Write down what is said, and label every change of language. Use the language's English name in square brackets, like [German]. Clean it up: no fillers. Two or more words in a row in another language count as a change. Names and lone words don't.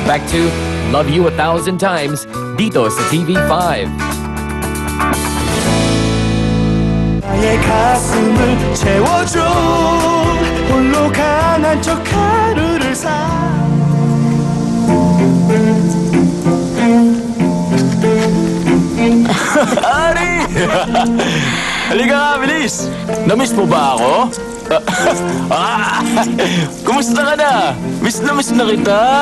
[English] back to [Filipino] Love You 1,000 Times dito sa TV5. [Korean] 나의 가슴을 채워줘 홀로 강한 척 하루를 살 [Filipino] Ari! Halika nga, bilis! Namiss mo ba ako? Kumusta ka na? Miss na kita!